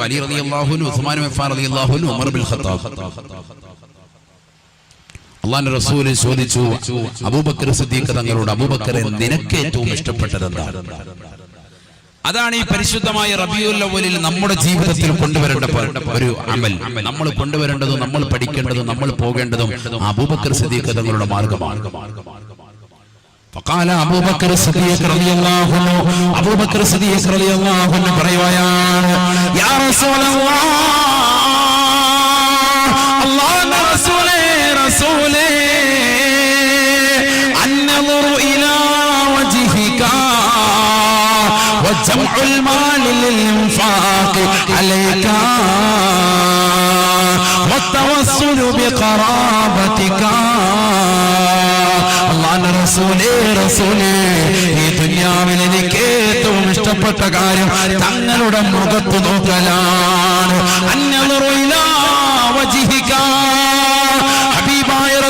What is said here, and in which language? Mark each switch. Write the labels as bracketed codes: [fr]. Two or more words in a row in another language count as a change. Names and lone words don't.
[ml] അലി [ar] رضي الله عنه, [ml] ഉസ്മാൻ ഇബ്നു അഫ്ഫാൻ [ar] رضي الله عنه, [ml] ഉമർ ഇബ്നുൽ ഖത്താബ്. അല്ലാഹുവിന്റെ റസൂൽ ചോദിച്ചു അബൂബക്കർ സിദ്ദീഖ് തങ്ങളോട്, അബൂബക്കറെ നിനക്ക് ഏറ്റവും ഇഷ്ടപ്പെട്ടത് എന്താണ്? അതാണ് ഈ പരിശുദ്ധമായ റബീഉൽ അവ്വലിൽ നമ്മുടെ ജീവിതത്തിൽ കൊണ്ടുവരേണ്ട ഒരു അമൽ. നമ്മൾ കൊണ്ടുവരേണ്ടതും നമ്മൾ പഠിക്കേണ്ടതും നമ്മൾ പോകേണ്ടതും അബൂബക്കർ സിദ്ദീഖ് തങ്ങളുടെ മാർഗമാണ്. [ar] فقال أبو بكر الصديق رضي الله عنه, أبو بكر الصديق رضي الله عنه പറയുകയാണ്, يا رسول الله, [ml] അല്ലാഹുവിന്റെ റസൂലേ, റസൂലേ, [ar] النظر إلى وجهك وجمع المال للإنفاق عليك والتوسل بقرابتك. [ml] അല്ലാഹുവിന്റെ റസൂലേ, റസൂലേ, ഈ ദുനിയാവിൽ എനിക്ക് ഏറ്റവും ഇഷ്ടപ്പെട്ട കാര്യം തങ്ങളുടെ മുഖത്ത് നോക്കലാണ്. [ar] النظر إلى وجهك, ഹബീബായ